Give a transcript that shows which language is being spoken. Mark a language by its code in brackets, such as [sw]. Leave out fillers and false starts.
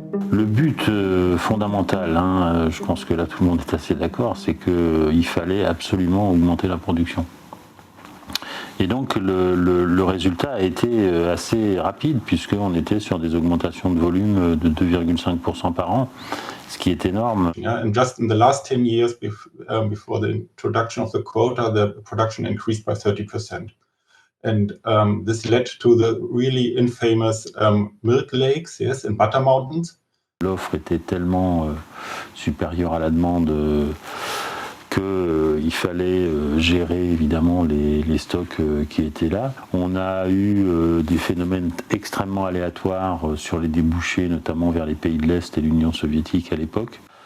[fr] Le but fondamental, je pense que là tout le monde est assez d'accord, c'est qu'il fallait absolument augmenter la production. Et donc le résultat a été assez rapide puisqu'on était sur des augmentations de volume de 2,5% par an, ce qui est énorme. [en] Yeah, and just in the last 10 years before the introduction of the quota, the production increased by 30%. And this led to the really infamous milk lakes, yes, in Butter Mountains. [fr] L'offre était tellement supérieure à la demande qu'il fallait gérer évidemment les stocks qui étaient là. On a eu des phénomènes extrêmement aléatoires sur les débouchés, notamment vers les pays de l'Est et l'Union soviétique à l'époque.